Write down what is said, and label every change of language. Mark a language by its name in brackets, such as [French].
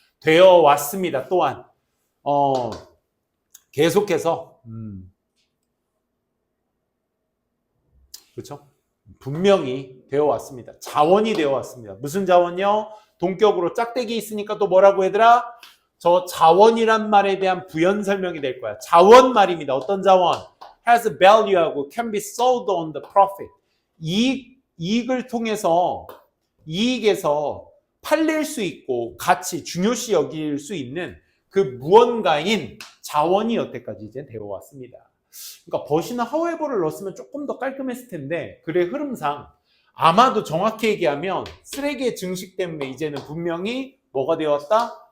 [Korean] 되어 왔습니다. 또한 계속해서 그렇죠? 분명히 되어 왔습니다. 자원이 되어 왔습니다. 무슨 자원이요? 동격으로 짝대기 있으니까 또 뭐라고 얘들아? 저 자원이란 말에 대한 부연 설명이 될 거야. 자원 말입니다. 어떤 자원? [English] has value하고 can be sold on the profit. [Korean] 이익을 통해서 이익에서 팔릴 수 있고 가치, 중요시 여길 수 있는 그 무언가인 자원이 여태까지 이제 되어 왔습니다. 그러니까 but이나 however를 넣었으면 조금 더 깔끔했을 텐데 글의 흐름상 아마도 정확히 얘기하면 쓰레기의 증식 때문에 이제는 분명히 뭐가 되었다?